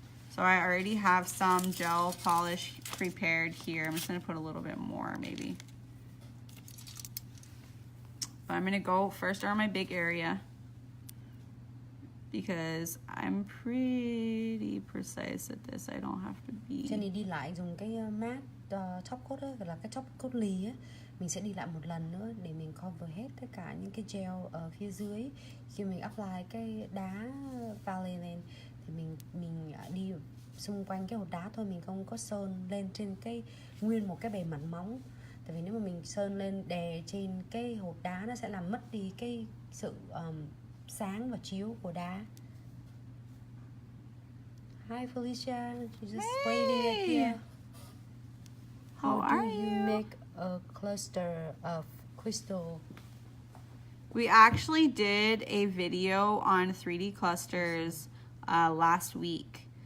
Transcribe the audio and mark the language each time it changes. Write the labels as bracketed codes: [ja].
[en] So I already have some gel polish prepared here. I'm just gonna put a little bit more maybe. But I'm gonna go first around my big area because I'm pretty precise at this. I don't have to be. [vi] Jenny đi lại dùng cái matte top coat đó, gọi là cái top coat lì á. Mình sẽ đi lại một lần nữa để mình cover hết tất cả những cái gel ở phía dưới. Khi mình apply cái đá valley lên thì mình đi xung quanh cái hột đá thôi, mình không có sơn lên trên cái nguyên một cái bề mặt móng. Tại vì nếu mà mình sơn lên đè trên cái hột đá nó sẽ làm mất đi cái sự sáng và chiếu của đá. [en] Hi Felicia, you just waiting here. How are do you you? make a cluster of crystal? We actually did a video on 3D clusters last week.